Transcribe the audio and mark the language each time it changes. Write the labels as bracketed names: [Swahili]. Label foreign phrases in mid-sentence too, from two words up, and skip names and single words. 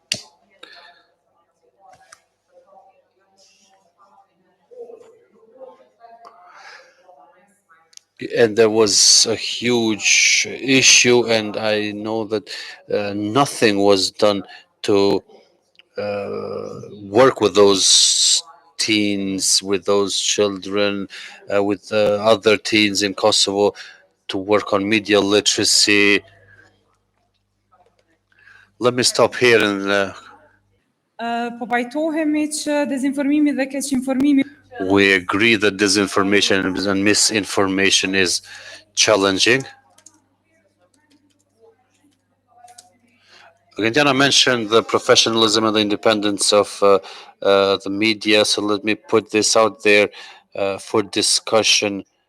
[English] And there was a huge issue, and I know that nothing was done to work with those teens, with those children, with other teens in Kosovo to work on media literacy. Let me stop here and [Albanian] Po pajtohemi që dezinformimi dhe keqinformimi [English] we agree that disinformation and misinformation is challenging. Gentiana mentioned the professionalism and the independence of the media, so let me put this out there for discussion.